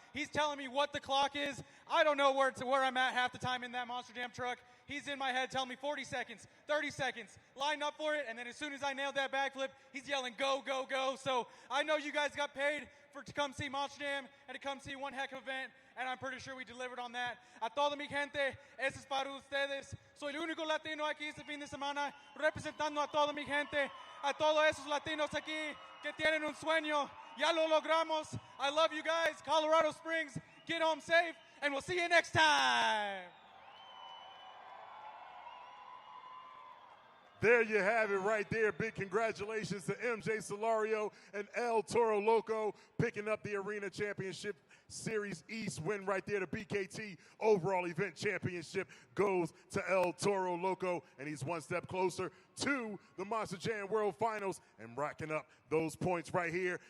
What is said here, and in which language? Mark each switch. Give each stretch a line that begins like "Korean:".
English: He's telling me what the clock is. I don't know where I'm at half the time in that Monster Jam truck. He's in my head telling me 40 seconds, 30 seconds, line up for it, and then as soon as I nailed that backflip, he's yelling, go, go, go. So I know you guys got paid to come see Monster Jam and to come see one heck of an event, and I'm pretty sure we delivered on that.
Spanish: A toda mi gente, eso es para ustedes. Soy el único latino aquí este fin de semana, representando a toda mi gente, a todos esos latinos aquí que tienen un sueño. Ya lo logramos.
English: I love you guys. Colorado Springs, get home safe, and we'll see you next time. There you have it right there. Big congratulations to MJ Solario and El Toro Loco picking up the Arena Championship Series East win right there. The BKT overall event championship goes to El Toro Loco, and he's one step closer to the Monster Jam World Finals and racking up those points right here.